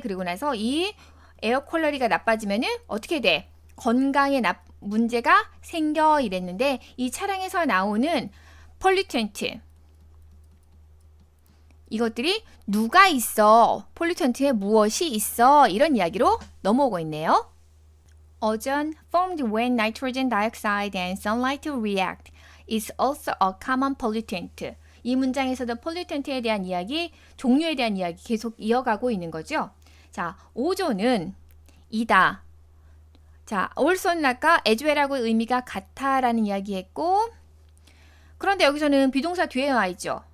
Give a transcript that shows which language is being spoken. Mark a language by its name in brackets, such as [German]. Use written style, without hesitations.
[Korean] 그리고 나서 이 에어 퀄리티가 나빠지면은 어떻게 돼? 건강에 문제가 생겨 이랬는데 이 차량에서 나오는 폴리텐트 이것들이 누가 있어? 폴리텐트에 무엇이 있어? 이런 이야기로 넘어오고 있네요. [English] Ozone formed when nitrogen dioxide and sunlight react is also a common pollutant. [Korean] 이 문장에서도 폴리텐트에 대한 이야기, 종류에 대한 이야기 계속 이어가고 있는 거죠. 자, 오존은 이다. 자, also는 아까 [English] as well [Korean] 하고 의미가 같아라는 이야기했고 그런데 여기서는 비동사 뒤에 와 있죠.